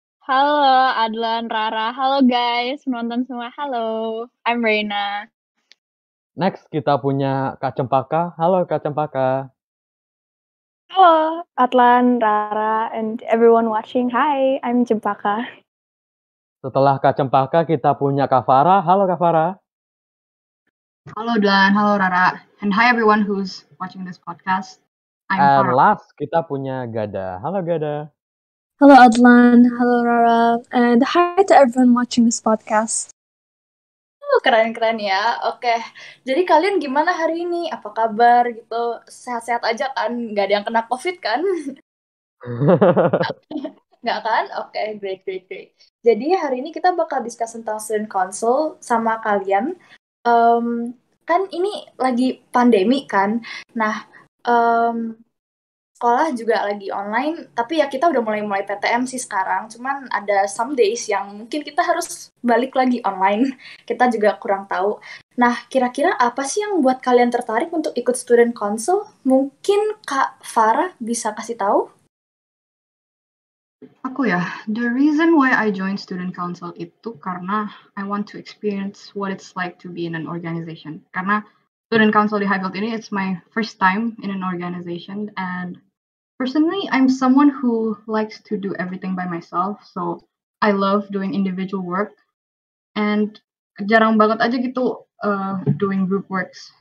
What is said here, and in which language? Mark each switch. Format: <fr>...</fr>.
<id>Halo Adlan, Rara. Halo guys, penonton semua.</id> <en>Halo, I'm Reina.</en> <id>Next kita punya Kak Cempaka. Halo Kak Cempaka.</id> <en>Hello, Adlan, Rara, and everyone watching. Hi, I'm Cempaka.</en> <id>Setelah Kak Cempaka kita punya Kak Farah. Halo Kak Farah.</id> <en>Halo Dan, halo Rara, and hi everyone who's watching this podcast. I'm And</en> <id>last kita punya Gada. Halo Gada.</id> <en>Hello Adlan, hello Rara, and hi to everyone watching this podcast.</en> <id>Keren-keren ya. Oke, jadi kalian gimana hari ini? Apa kabar gitu? Sehat-sehat aja kan? Nggak ada yang kena COVID kan? Nggak kan? Oke, great. Jadi hari ini kita bakal discuss tentang student council sama kalian. Kan ini lagi pandemi kan? Nah, sekolah juga lagi online, tapi ya kita udah mulai PTM sih sekarang. Cuman ada</id> <en>some days</en> <id>yang mungkin kita harus balik lagi online. Kita juga kurang tahu. Nah, kira-kira apa sih yang buat kalian tertarik untuk ikut student council? Mungkin Kak Farah bisa kasih tahu? Aku ya,</id> <en>the reason why I joined student council</en> <id>itu karena</id> <en>I want to experience what it's like to be in an organization. Karena student council di Highfield ini, it's my first time in an organization, and personally, I'm someone who likes to do everything by myself, so I love doing individual work, and</en> <id>jarang banget aja gitu</id> <en>doing group works.</en>